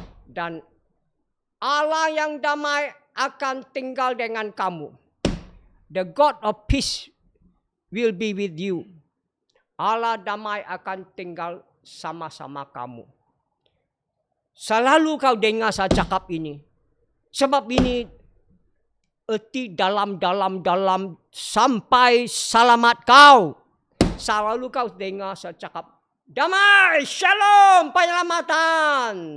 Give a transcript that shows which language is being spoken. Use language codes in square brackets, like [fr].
[ms] Dan Allah yang damai akan tinggal dengan kamu. [en] The God of peace will be with you. [ms] Allah damai akan tinggal sama-sama kamu. Selalu kau dengar saya cakap ini. Sebab ini erti dalam sampai selamat kau. Selalu kau dengar saya cakap damai, shalom, penyelamatan.